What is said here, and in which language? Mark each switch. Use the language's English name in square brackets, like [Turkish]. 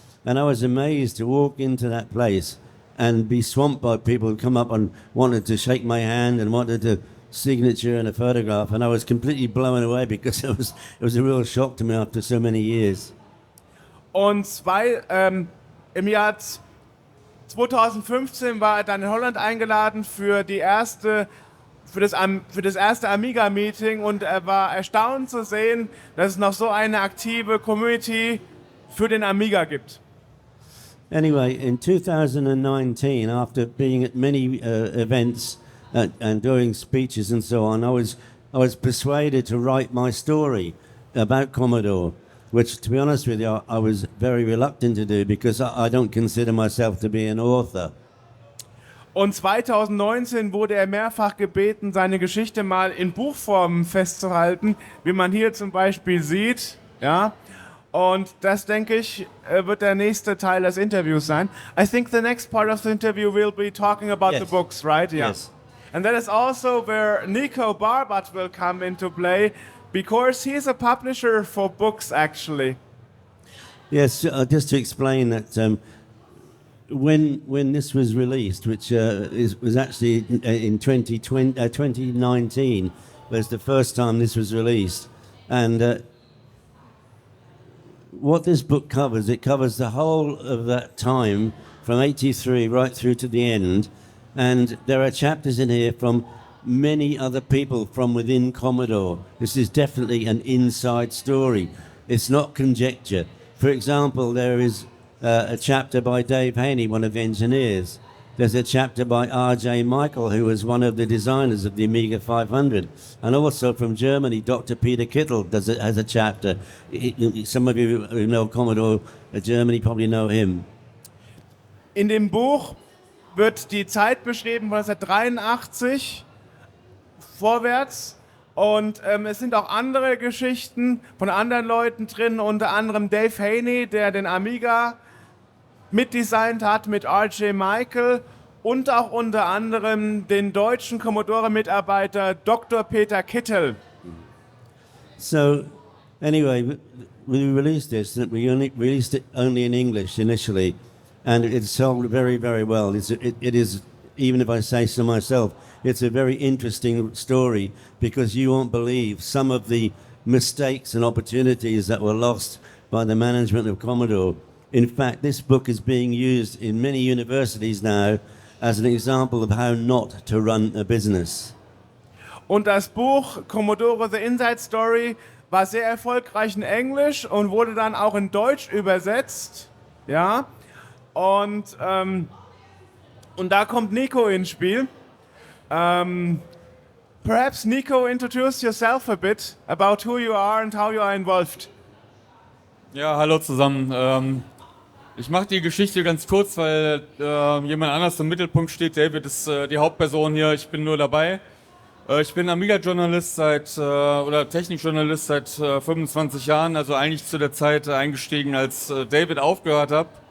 [English] And I was amazed to walk into that place and be swamped by people who come up and wanted to shake my hand and wanted a signature and a photograph. And I was completely blown away because it was a real shock to me after so many years. [German] Und im Jahr 2015 war er dann in Holland eingeladen für die erste für das erste Amiga-Meeting und er war erstaunt zu sehen, dass es noch so eine aktive Community für den Amiga gibt. [English] Anyway, in 2019, after being at many events and doing speeches and so on, I was persuaded to write my story about Commodore, which, to be honest with you, I was very reluctant to do because I don't consider myself to be an author. [German] Und 2019 wurde er mehrfach gebeten, seine Geschichte mal in Buchform festzuhalten, wie man hier zum Beispiel sieht. Ja? Und das, denke ich, wird der nächste Teil des Interviews sein. [English] I think the next part of the interview will be talking about the books, right? Yeah. Yes. And that is also where Nico Barbat will come into play, because he's a publisher for books, actually. Yes, just to explain that when this was released, which was actually in 2019, was the first time this was released. And what this book covers, it covers the whole of that time from 83 right through to the end. And there are chapters in here from many other people from within Commodore. This is definitely an inside story. It's not conjecture. For example, there is a chapter by Dave Haney, one of the engineers. There's a chapter by R.J. Michael, who was one of the designers of the Amiga 500. And also from Germany, Dr. Peter Kittel has a chapter. Some of you who know Commodore Germany probably know him. [German] In dem Buch wird die Zeit beschrieben von 1983 vorwärts. Und es sind auch andere Geschichten von anderen Leuten drin, unter anderem Dave Haney, der den Amiga mitdesignt hat mit R.J. Michael und auch unter anderem den deutschen Commodore-Mitarbeiter Dr. Peter Kittel. [English] So, anyway, we released this, we only released it only in English initially, and it sold very, very well. It is, even if I say so myself, it's a very interesting story because you won't believe some of the mistakes and opportunities that were lost by the management of Commodore. In fact, this book is being used in many universities now as an example of how not to run a business. [German] Und das Buch Commodore The Inside Story war sehr erfolgreich in Englisch und wurde dann auch in Deutsch übersetzt. Ja? Und da kommt Nico ins Spiel. [English] Perhaps Nico, introduce yourself a bit about who you are and how you are involved. [German] Ja, hallo zusammen. Ich mache die Geschichte ganz kurz, weil jemand anders im Mittelpunkt steht. David ist die Hauptperson hier, ich bin nur dabei. Ich bin Amiga-Journalist oder Technikjournalist seit 25 Jahren, also eigentlich zu der Zeit eingestiegen, als David aufgehört hat.